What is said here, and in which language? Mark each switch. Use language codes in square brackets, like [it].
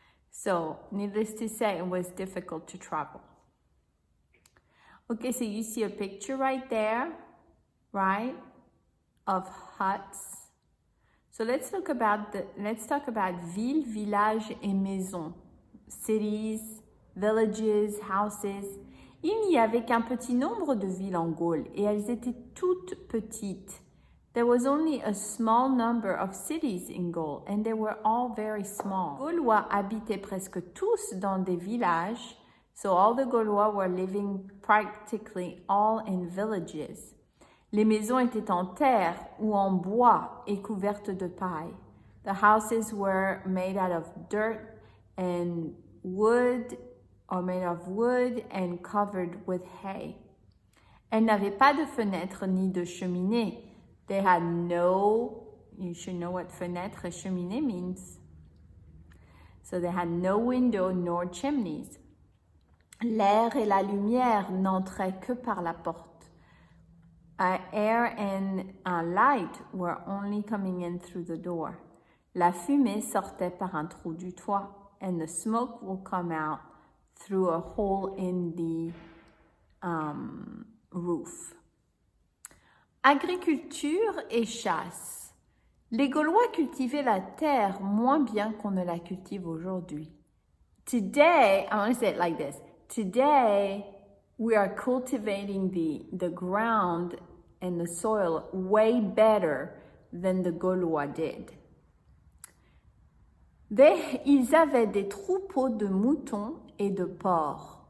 [en] So, needless to say, it was difficult to travel. Okay, so you see a picture right there, right, of huts. So let's talk about [fr] ville, village et maison. [en] Cities, villages, houses. [fr] Il n'y avait qu'un petit nombre de villes en Gaule et elles étaient toutes petites. [en] There was only a small number of cities in Gaul and they were all very small. [fr] Les Gaulois habitaient presque tous dans des villages, [en] so all the Gaulois were living practically all in villages. [fr] Les maisons étaient en terre ou en bois et couvertes de paille. [en] The houses were made out of dirt and wood are made of wood and covered with hay. [fr] Elles n'avaient pas de fenêtres ni de cheminée. [en] They had no, you should know what [fr] fenêtre et cheminée [en] means. So they had no window nor chimneys. [fr] L'air et la lumière n'entraient que par la porte. [en] Air and light were only coming in through the door. [fr] La fumée sortait par un trou du toit, [en] and the smoke will come out through a hole in the roof. [fr] Agriculture et chasse. Les Gaulois cultivaient la terre moins bien qu'on ne la cultive aujourd'hui. [en] Today, I want to say it like this. Today, we are cultivating the ground and the soil way better than the Gaulois did. [fr] Ils avaient des troupeaux de moutons et de porcs.